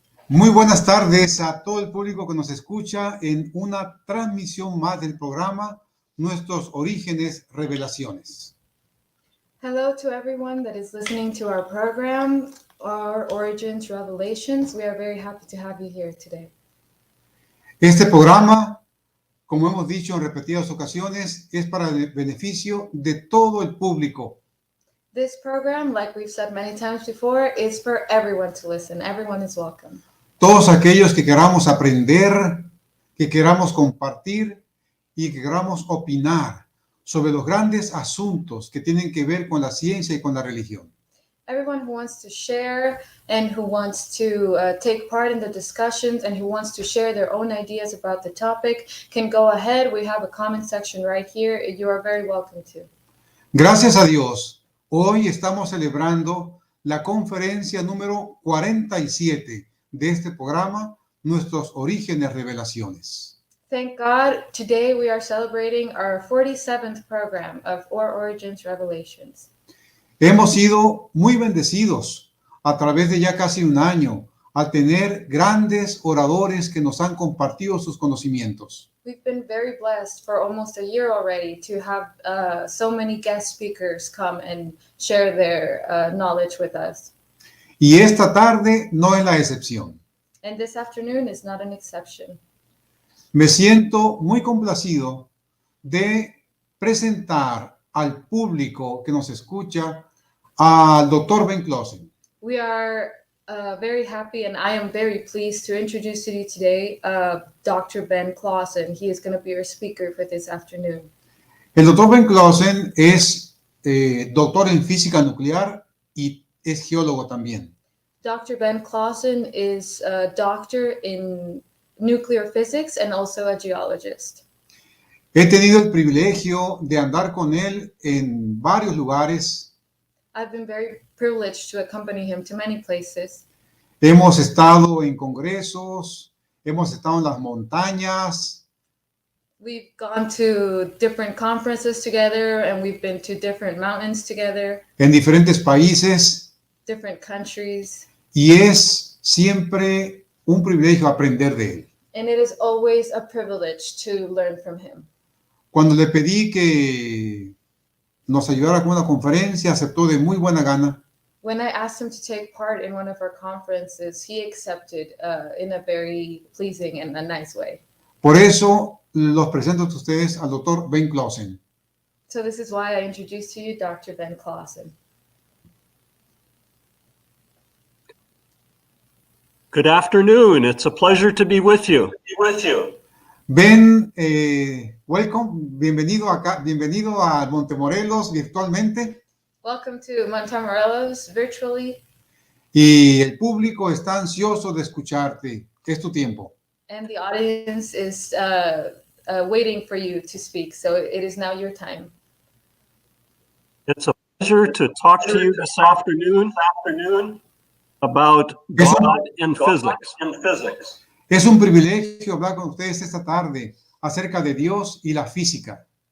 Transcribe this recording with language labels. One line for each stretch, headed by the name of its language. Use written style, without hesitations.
Spanish: Muy buenas tardes a todo el público que nos escucha en una transmisión más del programa Nuestros Orígenes, Revelaciones.
English: Hello to everyone that is listening to our program, our Origins, Revelations. We are very happy to have you here today.
Spanish: Este programa, como hemos dicho en repetidas ocasiones, es para el beneficio de todo el público.
English: This program, like we've said many times before, is for everyone to listen. Everyone is welcome.
Spanish: Todos aquellos que queramos aprender, que queramos compartir y que queramos opinar sobre los grandes asuntos que tienen que ver con la ciencia y con la religión.
English: Everyone who wants to share and who wants to take part in the discussions and who wants to share their own ideas about the topic can go ahead. We have a comment section right here. You are very welcome to.
Spanish: Gracias a Dios, hoy estamos celebrando la conferencia número 47 de este programa, Nuestros Orígenes, Revelaciones.
English: Thank God, today we are celebrating our 47th program of Our Origins Revelations.
Spanish: Hemos sido muy bendecidos a través de ya casi un año al tener grandes oradores que nos han compartido sus conocimientos.
English: We've been very blessed for almost a year already to have so many guest speakers come and share their knowledge with us.
Spanish: Y esta tarde no es la excepción.
English: And this afternoon is not an exception.
Spanish: Me siento muy complacido de presentar al público que nos escucha al Dr. Ben Clausen.
English: We are very happy and I am very pleased to introduce to you today Dr. Ben Clausen. He is going to be our speaker for this afternoon.
Spanish: El Dr. Ben Clausen es doctor en física nuclear y es geólogo también.
English: Dr. Ben Clausen is a doctor in nuclear physics and also a geologist.
Spanish: He tenido el privilegio de andar con él en varios lugares.
English: I've been very privileged to accompany him to many places.
Spanish: Hemos estado en congresos, hemos estado en las montañas.
English: We've gone to different conferences together and we've been to different mountains together.
Spanish: En diferentes países.
English: Different countries.
Spanish: Y es siempre un privilegio aprender de él.
English: And it is always a privilege to learn from him.
Spanish: Cuando le pedí que nos ayudara con una conferencia, aceptó de muy buena gana.
English: When I asked him to take part in one of our conferences, he accepted in a very pleasing and a nice way.
Spanish: Por eso los presento a ustedes al Dr. Ben Clausen.
English: So this is why I introduce to you Dr. Ben Clausen. Good afternoon. It's a pleasure to be with you. Ben, welcome.
Spanish: Bienvenido acá, bienvenido a Montemorelos virtualmente.
English: Welcome to Montemorelos virtually.
Spanish: Y el público está ansioso de escucharte. Es tu tiempo.
English: And the audience is waiting for you to speak. So it is now your time. It's a pleasure to talk to you this afternoon about God and physics.
Spanish: Es un privilegio hablar con ustedes esta tarde acerca de Dios y la física.